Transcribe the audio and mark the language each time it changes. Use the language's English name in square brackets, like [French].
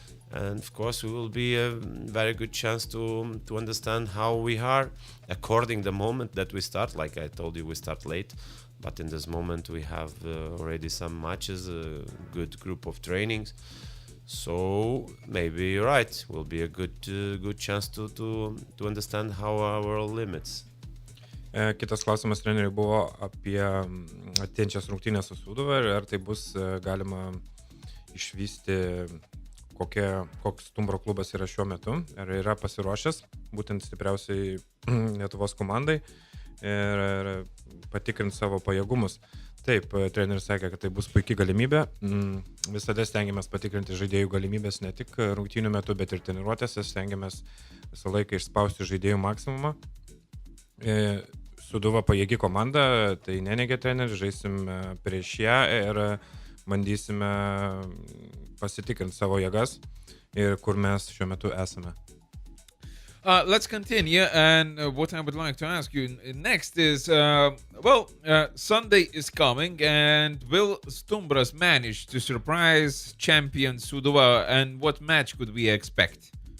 [English] And of course, we will be a very good chance to understand how we are according the moment that we start. Like I told you, we start late, but in this moment we have already some matches, a good group of trainings. So maybe you're right. Will be a good chance to understand how our limits. [Lithuanian] Kitas klausimas treneriui buvo apie ateinančias rungtynes su Sūduva ir ar tai bus galima išvysti, koks Stumbro klubas yra šiuo metu, ar yra pasiruošęs būtent stipriausiai Lietuvos komandai ir patikrint savo pajėgumus. Taip, treneris sakė, kad tai bus puikia galimybė. Visada stengiamės patikrinti žaidėjų galimybės ne tik rungtynių metu, bet ir treniruotėse. Stengiamės visą laiką išspausti žaidėjų maksimumą. Sūduva pajėgi komanda, tai neneigia treneris, žaisim prieš ją ir bandysime pasitikrinti savo jėgas ir kur mes šiuo metu esame. [English] Let's continue, and what I would like to ask you next is, Sunday is coming, and will Stumbras manage to surprise champion Sūduva, and what match could we expect?